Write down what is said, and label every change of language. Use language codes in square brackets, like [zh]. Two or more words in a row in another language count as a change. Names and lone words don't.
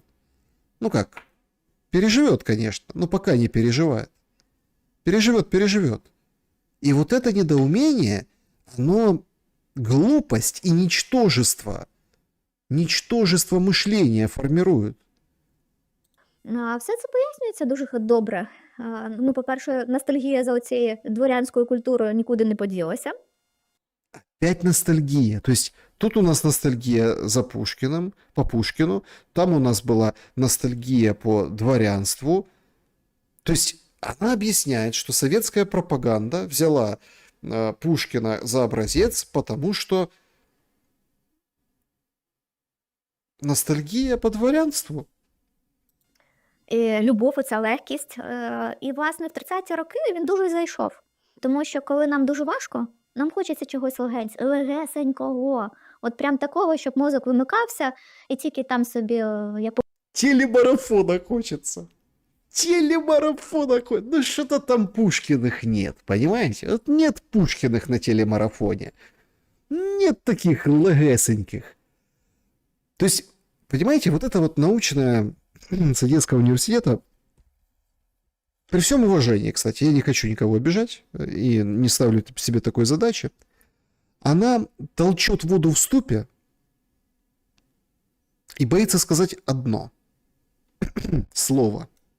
[ru] Ну как, переживет, конечно, но пока не переживает. Переживет. И вот это недоумение, оно глупость и ничтожество мышления формирует. [uk] А все це пояснюється дуже добре. Ну, по-перше, ностальгія за оцією дворянською культурою нікуди не поділася. [ru] Опять ностальгия. То есть тут у нас ностальгия за Пушкиным, по Пушкину, там у нас была ностальгия по дворянству. То есть она объясняет, что советская пропаганда взяла Пушкина за образец, потому что ностальгия по дворянству. [uk] І любов, оця легкість. І, власне, в 30-ті роки він дуже зайшов. Тому що, коли нам дуже важко, нам хочеться чогось легесенького. От прям такого, щоб мозок вимикався, і тільки там собі... як... [ru] Телемарафона хочется. Ну, что-то там Пушкиных нет, понимаете? Вот нет Пушкиных на телемарафоне. Нет таких легесеньких. То есть, понимаете, вот это вот научная... Советского университета, при всем уважении, кстати, я не хочу никого обижать и не ставлю себе такой задачи, она толчет воду в ступе и боится сказать одно слово.